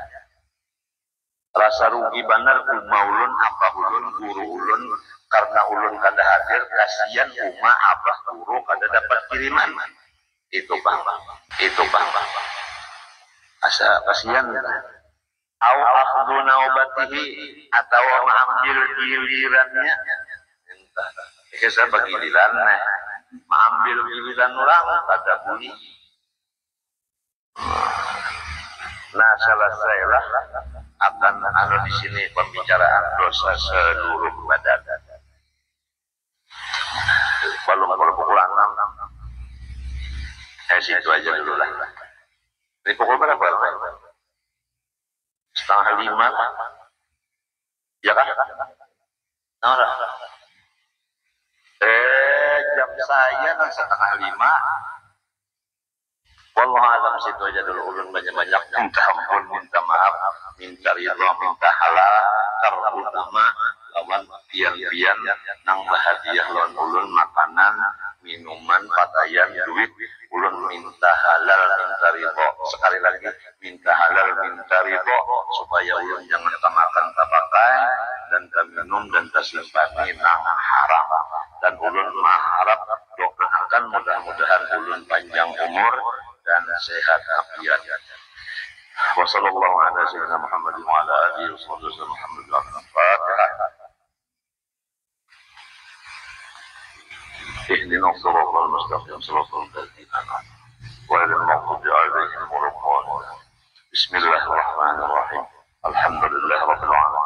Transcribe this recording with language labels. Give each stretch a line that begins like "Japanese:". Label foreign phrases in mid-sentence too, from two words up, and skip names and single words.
Banjar: Rasa rugi benar ulun apa ulun guru ulun karena ulun kada hadir kasihan umma abah guru kada dapat kiriman itu bang asa kasihan
Arabic: أو أخذ نوبته
Banjar: atau mengambil gilirannya entah kisah bagi giliran mengambil giliran orang kada boleh. Nah selesailah akan di sini pembicaraan dosa seluruh badan. Kalau pukul 6 situ aja dulu lah. Ini pukul berapa? 4:30 ya kan? Jam saya 4:30. Wallahu alam situ aja dulu ulun banyak-banyak minta ampun, minta maaf, minta ridha, minta halal, terutama lawan pian-pian nang bahagia lawan ulun makanan, minuman, pakaian, duit, ulun minta halal, minta ridha. Sekali lagi minta halal, minta ridha supaya ulun jangan makan tabakai dan minum dan tersimpani nang haram. Dan ulun mengharap doakan mudah-mudahan ulun panjang umur dan sehat afiat.
Arabic: وصلى الله على سيدنا محمد وعلى آله وسلم محمد الفاتحة. اهدنا الصراط المستقيم صراط الذين أنعمت غير المغضوب عليهم ولا الضالين. بسم الله الرحمن الرحيم. الحمد لله رب العالمين.